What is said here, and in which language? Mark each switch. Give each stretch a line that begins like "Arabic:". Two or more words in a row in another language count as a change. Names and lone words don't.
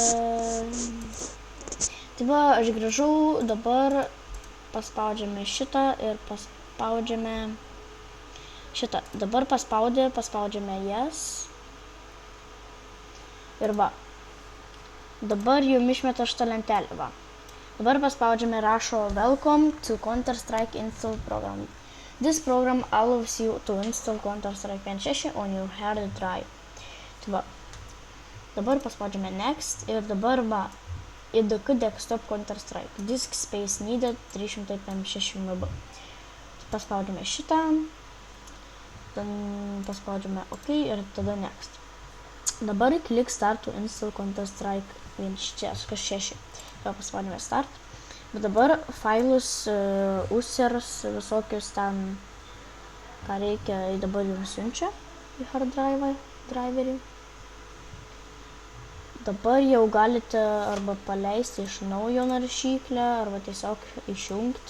Lithuanian: Tai va, aš grįžau, dabar paspaudžiame šitą ir paspaudžiame šitą. Dabar paspaudžiame yes. Ir va. Dabar jums išmeta šitą lentelę, va. Dabar paspaudžiame rašo
English: Welcome to Counter-Strike install program. This program allows you to install Counter-Strike 1.6 on your hard drive.
Lithuanian: Tai va. Dabar paspaudžiame Next ir dabar va.
English: IDK desktop Counter-Strike. Disk space needed 356 MB.
Lithuanian: Paspaudžiame šitą. Paspaudžiame OK ir tada Next.
English: Dabar click start to install Counter-Strike 1.6.
Lithuanian: Paspaudžiame start. Bet dabar failus users visokius ten, ką reikia, dabar jums siunčia į
English: hard driverį.
Lithuanian: Dabar jau galite arba paleisti iš naujo naršyklę, arba tiesiog išjungti.